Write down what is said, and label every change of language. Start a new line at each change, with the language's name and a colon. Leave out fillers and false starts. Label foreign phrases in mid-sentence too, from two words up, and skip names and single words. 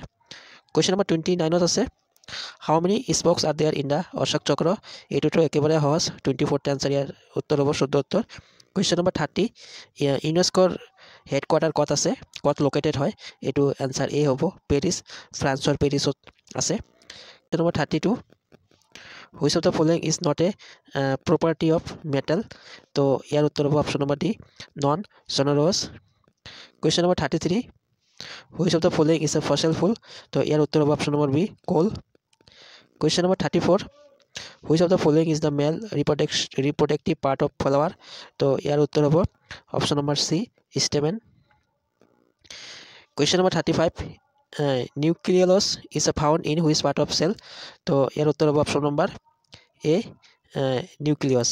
English: question number 29ত আছে, how many spokes are there in the Ashoka Chakra?
Assamese: এইটোতো একেবাৰে সহজ, 24th এনচাৰ, ইয়াৰ উত্তৰ হ'ব 14 উত্তৰ।
English: question number
Assamese: 30, ইউনেস্কোৰ হেডকোৱাৰ্টাৰ ক'ত আছে, ক'ত লোকেটেড হয়? এইটো এনচাৰ এ হ'ব, পেৰিছ, ফ্ৰান্সৰ পেৰিছত আছে।
English: question number 32, which of the following is not a property of metal?
Assamese: তো ইয়াৰ উত্তৰ হ'ব
English: option number
Assamese: ডি,
English: non sonorous. question number 33, which of the following is a fossil fuel?
Assamese: তো ইয়াৰ উত্তৰ হ'ব
English: option number
Assamese: বি, কোল।
English: question number 34, which of the following is the male reproductive part of flower?
Assamese: তো ইয়াৰ উত্তৰ হ'ব
English: option number
Assamese: চি, ষ্টেমেন।
English: question number 35, nucleus is a found in which part of cell?
Assamese: তো ইয়াৰ উত্তৰ হ'ব
English: option number
Assamese: এ, নিউক্লিয়াছ।